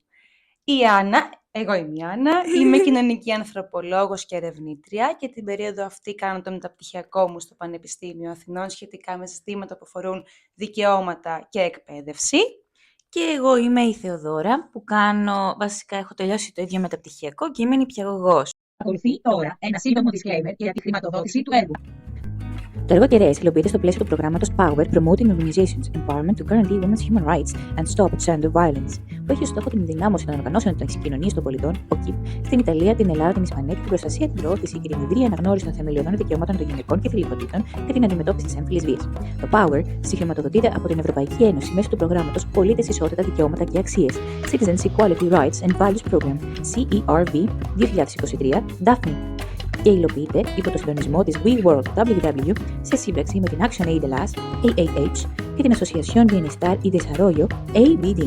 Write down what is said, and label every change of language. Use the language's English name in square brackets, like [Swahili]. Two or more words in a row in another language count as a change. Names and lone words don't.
[Greek] Η Άννα, εγώ είμαι η Άννα, είμαι κοινωνική ανθρωπολόγος και ερευνήτρια και την περίοδο αυτή κάνω το μεταπτυχιακό μου στο Πανεπιστήμιο Αθηνών σχετικά με ζητήματα που αφορούν δικαιώματα και εκπαίδευση. Και εγώ είμαι η Θεοδώρα που βασικά έχω τελειώσει το ίδιο μεταπτυχιακό και είμαι νηπιαγωγός. Ακολουθεί τώρα ένα σύντομο disclaimer για τη χρηματοδότηση του έργου. Το έργο Κεραίες υλοποιείται στο πλαίσιο του προγράμματος Power Promoting Organizations Empowerment to Guarantee Women's Human Rights and Stop Gender Violence, που έχει ως στόχο την ενδυνάμωση των οργανώσεων της κοινωνίας των πολιτών, ΟΚΙΠ, στην Ιταλία, την Ελλάδα, την Ισπανία και την προστασία, την προώθηση και την ευρεία αναγνώριση των θεμελιωδών δικαιωμάτων των γυναικών και θηλυκοτήτων και την αντιμετώπιση της έμφυλης βίας. Το Power συγχρηματοδοτείται από την Ευρωπαϊκή Ένωση μέσω του προγράμματος Πολίτες, Ισότητα, Δικαιώματα και Αξίες, Citizens Equality Rights and Values Program, CERV 2023, Daphne, και υλοποιείται υπό το συντονισμό της We World WW σε σύμπραξη με την Action Aid Ελλάς, AAH, και την Asociación Bienestar y Desarrollo, ABD.